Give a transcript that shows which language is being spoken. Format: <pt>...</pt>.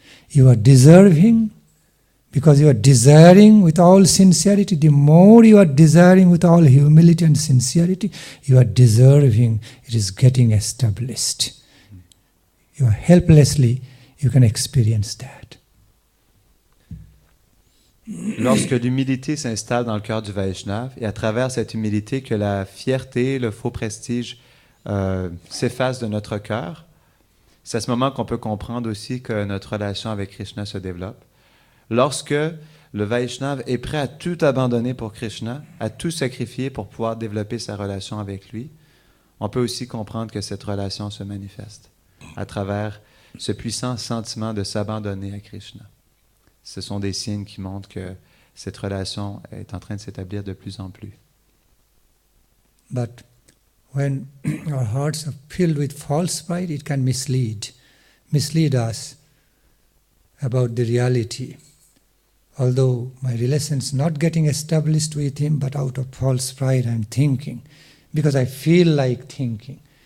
<en>You are deserving, because you are desiring with all sincerity. The more you are desiring with all humility and sincerity, you are deserving, it is getting established. You are helplessly, you can experience that.</en> <fr>Lorsque l'humilité s'installe dans le cœur du Vaishnava, et à travers cette humilité que la fierté, le faux prestige s'effacent de notre cœur, c'est à ce moment qu'on peut comprendre aussi que notre relation avec Krishna se développe. Lorsque le Vaishnava est prêt à tout abandonner pour Krishna, à tout sacrifier pour pouvoir développer sa relation avec lui, on peut aussi comprendre que cette relation se manifeste à travers ce puissant sentiment de s'abandonner à Krishna. Ce sont des signes qui montrent que cette relation est en train de s'établir de plus en plus.</fr> <en>But when our hearts are filled with false pride, it can mislead us about the reality. Although my relation is not getting established with him, but out of false pride I'm thinking, because I feel like thinking.</en>